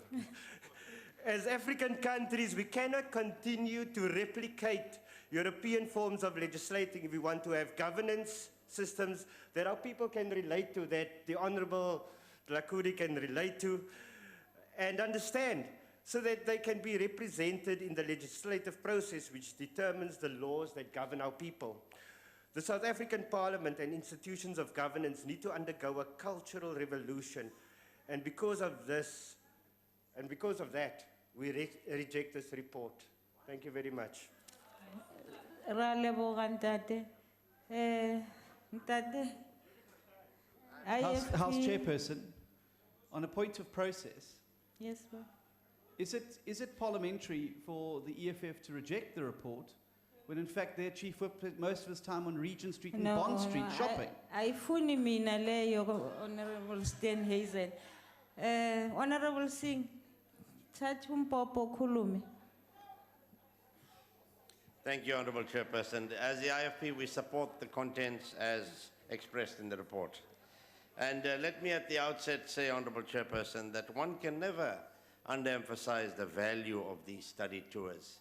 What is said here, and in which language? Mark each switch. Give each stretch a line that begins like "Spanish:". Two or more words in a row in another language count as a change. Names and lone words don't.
English: As African countries, we cannot continue to replicate European forms of legislating if we want to have governance systems that our people can relate to, that the Honorable Dlakude can relate to and understand, so that they can be represented in the legislative process which determines the laws that govern our people. The South African Parliament and institutions of governance need to undergo a cultural revolution, and because of this, and because of that, we reject this report. Thank you very much.
Tswana: Ra leboga ntate. Ntate.
English: House Chairperson, on a point of process, Yes, sir. is it parliamentary for the EFF to reject the report when in fact their chief whip spent most of his time on Regent Street and Bond Street shopping?
Zulu: Ayifuni mina leyo, Honorable Steenhuisen. Honorable Singh, thatha umpopo khulume.
English: Thank you, Honourable Chairperson. As the IFP, we support the contents as expressed in the report. And let me at the outset say, Honourable Chairperson, that one can never underemphasize the value of these study tours.